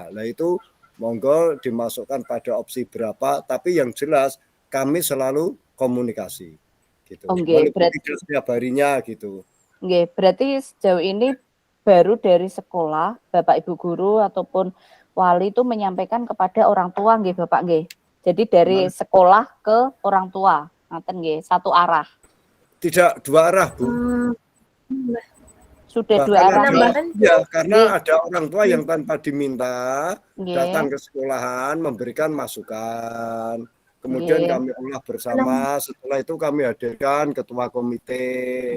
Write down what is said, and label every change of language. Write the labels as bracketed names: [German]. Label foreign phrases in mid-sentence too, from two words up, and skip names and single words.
[Indonesian] Nah itu monggo dimasukkan pada opsi berapa, tapi yang jelas kami selalu komunikasi gitu. Walaupun tidak setiap harinya gitu. Berarti sejauh ini baru dari sekolah Bapak Ibu guru ataupun wali itu menyampaikan kepada orang tua nggih Bapak nggih. Jadi dari sekolah ke orang tua, ngaten nggih, satu arah. Tidak dua arah, Bu. Sudah dua arah. Ya, karena ada orang tua yang tanpa diminta datang ke sekolahan memberikan masukan. Kemudian kami olah bersama, setelah itu kami hadirkan ketua komite.